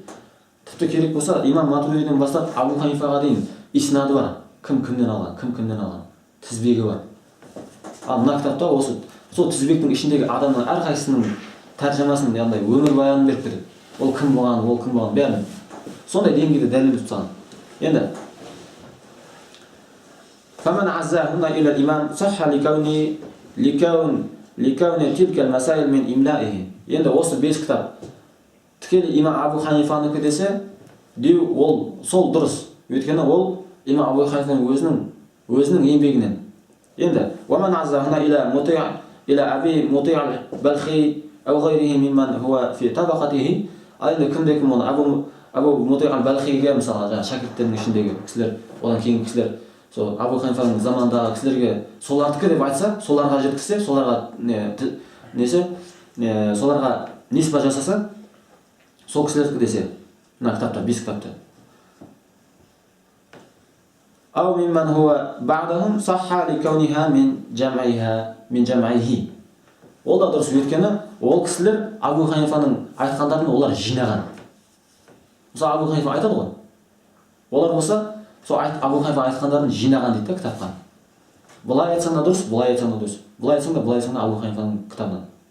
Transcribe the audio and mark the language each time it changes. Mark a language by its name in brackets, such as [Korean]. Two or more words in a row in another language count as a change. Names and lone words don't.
[Kazakh] Тіпті керек болса имам Матрудиден бастап Абу Ханифаға дейін иснады бар. Кімнен алған, тізбегі бар. Ал мына кітапта осы сол тізбектің ішіндегі адамның әрқайсысының тәржімасын, яғни өмір баянын беріп кетеді. Ол кім болған бәрін сондай деңгейде дәлелдеп тастаған. [Arabic] Енді فمن عزاهن إلى الإمام صح لكون تلك المسائل من إملائه. [Kazakh] Енді осы 5 кітап тікелей имам Абу Ханифанікі десе, ол сол дұрыс. Өйткені ол имам Абу Ханифаның өзінің еңбегінен. [Arabic] Енді ومن عزاهن إلى أبي مطيع البلخي أو غيره ممن هو في طبقته. [Kazakh] Ал енді кім оны Абу Мутиъ ал-Балхиге мысалы шәкірттерінің ішіндегі кісілер, одан кейінгі кісілер, сол Абу Ханифаның замандағы кісілерге солардікі деп айтса, соларға жеткізсе, соларға ниспа жасаса, сол кісілердікі десе, мына кітапта, 5 кітапта. [Arabic] أو ممن هو بعدهم صح لكونها من جمعه. [Kazakh] Ол да дұрыс, өйткені ол кісілер Абу Ханифаның айтқандарын олар жинаған. Мысалы Абу Ханифа айтады ғой. Олар болса, сол Абу Ханифа айтқандарын жинаған дейді кітапқа. Бұлай айтсаң да дұрыс, бұлай айтсаң да дұрыс. Бұлай айтсаң да Абу Ханифаның кітабынан.